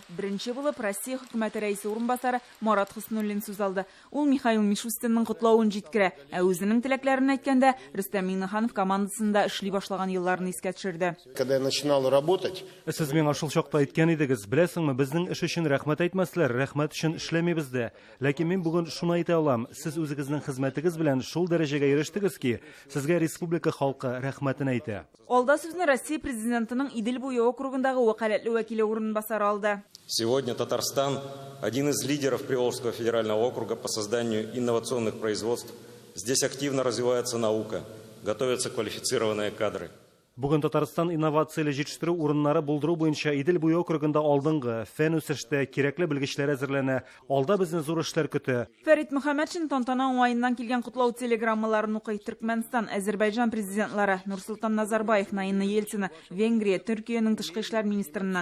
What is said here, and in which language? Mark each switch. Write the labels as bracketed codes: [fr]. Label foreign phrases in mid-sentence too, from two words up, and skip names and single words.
[tt] Беренче булып Россия хөкүмәте рәисе урынбасары Марат Хөснуллин сүз алды. Ул Михаил Мишустинның котлавын җиткерә, ә үзенең теләкләрен әйткәндә Рөстәм Миңнеханов командасында эшли башлаган елларны искә төшерде. [ru] Когда я начинал работать, [tt] Сез миңа шул чакта әйткән идегез, беләсеңме, безнең эш өчен рәхмәт әйтмәсләр, рәхмәт өчен эшләмибез дә. Ләкин мин бүген шуны әйтә алам, сез үзегезнең хезмәтегез белән шул дәрәҗәгә ирештегез ки, сезгә республика халкы рәхмәтен әйтә. Алда сүзне Россия президентының Идел буе округындагы вәкаләтле вәкиле урынбасары алды. [ru] Сегодня Татарстан – один из лидеров Приволжского федерального округа по созданию инновационных производств. Здесь активно развивается наука, готовятся квалифицированные кадры. [tt] Бүген Татарстан инновацияле җитештерү урыннары булдыру буенча Идел буе округында алдынгы фән үсештә кирәкле белгечләр әзерләнә. Алда безне зур эшләр көтә. Фәрит Мөхәммәтшин тантана уңаеннан килгән котлау телеграммаларын укый. Түркменстан, Азербайҗан президентлары Нурсултан Назарбаев, Наина Ельцина, Венгрия, Төркиянең тышкы эшләр министрыннан.